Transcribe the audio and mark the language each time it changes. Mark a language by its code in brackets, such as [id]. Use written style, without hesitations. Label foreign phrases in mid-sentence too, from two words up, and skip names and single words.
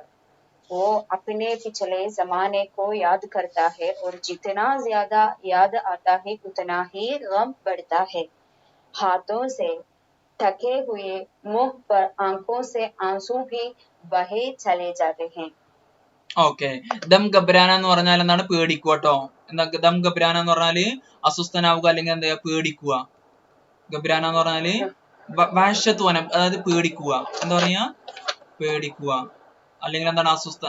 [hi] वो अपने पिछले जमाने को याद करता है, और जितना ज्यादा याद आता है उतना ही गम बढ़ता है। हाथों से ढके हुए मुंह पर आंखों से आंसू भी बहे चले जाते हैं. [ml] ഓക്കെ. [hi] दम घबराना [ml] എന്ന് പറഞ്ഞാൽ എന്താണ്? പേടിക്കുക കേട്ടോ. എന്താ [hi] दम घबराना [ml] എന്ന് പറഞ്ഞാല് അസ്വസ്ഥനാവുക, അല്ലെങ്കിൽ എന്താ പേടിക്കുക. ഗബ്രാന എന്ന് പറഞ്ഞാല് വാഷത്വനം, അതായത് പേടിക്കുക. എന്താ പറയാ? പേടിക്കുക, അല്ലെങ്കിൽ എന്താണ് അസ്വസ്ഥന.